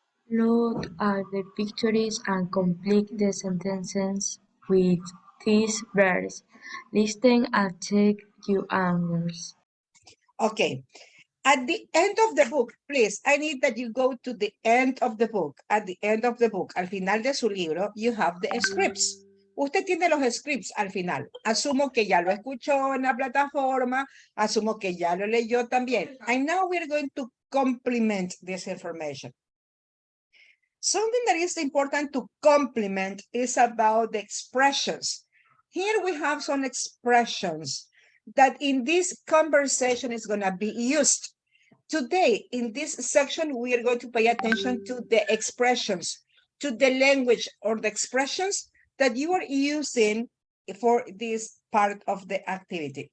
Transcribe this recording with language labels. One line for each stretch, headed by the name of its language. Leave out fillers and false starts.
English: Look at the pictures and complete the sentences with these verbs. Listen and check your answers. Okay. At the end of the book, please, I need that you go to the end of the book. At the end of the book,
Spanish: al final de su libro,
English: you have the scripts.
Spanish: Usted tiene los scripts al final. Asumo que ya lo escuchó en la plataforma. Asumo que ya lo leyó también.
English: And now we're going to complement this information. Something that is important to complement is about the expressions. Here we have some expressions that in this conversation is going to be used. Today, in this section, we are going to pay attention to the expressions, to the language or the expressions that you are using for this part of the activity.